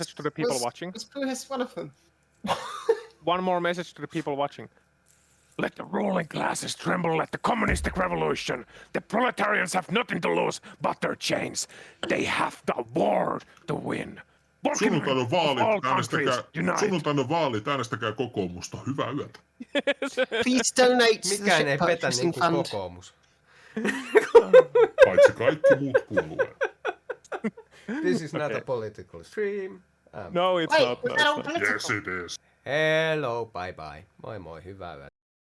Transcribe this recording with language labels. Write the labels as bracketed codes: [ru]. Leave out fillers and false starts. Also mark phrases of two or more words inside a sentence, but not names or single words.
[en] message to the people was- watching. Was Puhis one of them? One more message to the people watching. Let the ruling classes tremble at the communistic revolution. The proletarians have nothing to lose but their chains. They have the war to win. Working men [fi] Sunnuntaina [en] of all [fi] vaalit, [en] countries, [fi] äänestäkää, [en] unite. [fi] sunnuntaina vaalit, äänestäkää kokoomusta. Hyvää yötä. [en] Please donate to the [fi] Mikään ei [en] ship [fi] petä [en] purchasing [fi] niinku [en] fund. [fi] kokoomus. Paitsi kaikki muut puolueet. [en] This is not Okay. a political stream. No, it's Wait, not. was No, that it's all not. political? Yes, it is. Hello, bye bye. [fi] Moi moi, hyvää yötä.